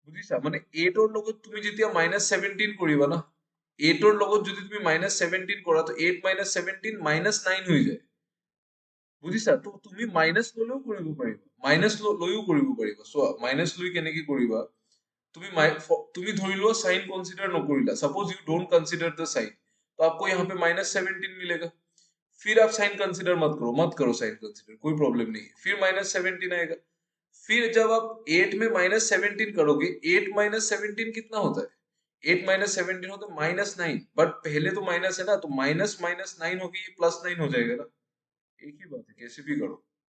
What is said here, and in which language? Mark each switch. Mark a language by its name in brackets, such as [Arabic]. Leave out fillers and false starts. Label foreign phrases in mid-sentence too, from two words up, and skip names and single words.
[Assamese] বুজিছা মানে 8 ৰ লগত তুমি যেতিয়া -17 কৰিবা না 8 ৰ লগত যদি তুমি -17 কৰা তো 8 - 17 -9 হৈ যায় বুজিছা তো তুমি মাইনাস ললেও কৰিব পাৰিবা মাইনাস লৈও কৰিব পাৰিবা চোৱা মাইনাস লৈ কেনেকে কৰিবা তুমি তুমি ধৰি লোৱা [English] sign consider [Hindi] नकरिला [English] suppose you don't consider the sign [Hindi] तो आपको यहाँ पे -17 मिलेगा फिर आप [English] sign consider [Hindi] मत करो [English] sign consider [Hindi] कोई प्रॉब्लम नहीं है फिर -17 आएगा फिर जब आप 8 में -17 करोगे 8 -17 कितना होता है 8 -17 होता है -9 बट पहले तो माइनस है ना तो माइनस -9 होगी ये +9 हो जाएगा ना एक ही बात है कैसे भी करो